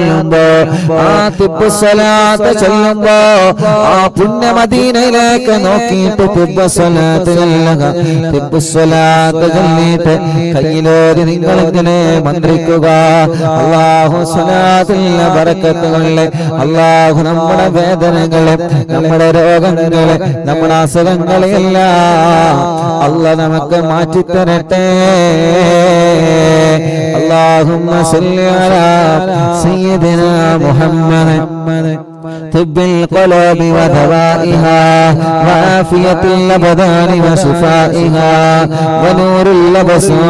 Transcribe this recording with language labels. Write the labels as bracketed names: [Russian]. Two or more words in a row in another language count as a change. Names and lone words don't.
[Malayalam] ചൊല്ലുമ്പോ ആ പുണ്യ മദീനയിലേക്ക് നോക്കിയിട്ട് തിബ്ബ് സ്വലാത്ത് ചൊല്ലുക തിബ്ബ് സ്വലാത്ത് ചൊല്ലിയിട്ട് കയ്യിലോരി നിങ്ങളിങ്ങനെ മന്ത്രിക്കുക അല്ലാഹു സ്വലാത്തിന്റെ ബറക്കത്ത് കൊണ്ട് അല്ലാഹു നമ്മുടെ വേദനകളെ നമ്മുടെ രോഗങ്ങളെ നമ്മുടെ അസുഖങ്ങളെല്ലാം അല്ലാഹു നമുക്ക് മാറ്റിത്തരട്ടെ [Arabic] اللهم صل على سيدنا محمد طب القلوب ودوائها وعافية الأبدان وشفائها ونور الأبصار